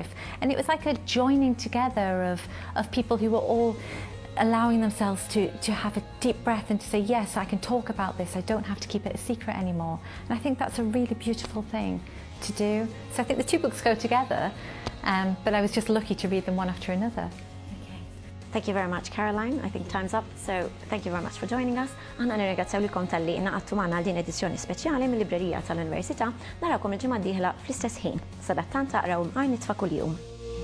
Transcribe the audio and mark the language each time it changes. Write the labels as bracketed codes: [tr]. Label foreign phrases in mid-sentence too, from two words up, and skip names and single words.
[en] And it was like a joining together of people who were all allowing themselves to have a deep breath and to say, yes, I can talk about this, I don't have to keep it a secret anymore. And I think that's a really beautiful thing to do. So I think the two books go together, but I was just lucky to read them one after another. Thank you very much, Caroline. I think time's up, so thank you very much for joining us. [mt] Għanna nirringrazzjawlkom tal-li naqattu magħna din edizzjoni speċjali mill-Librerija tal-Università. Narawkom il-ġimgħa d-dieħla fl-istess ħin. Sadattant taqraw mqar nitfa' kuljum.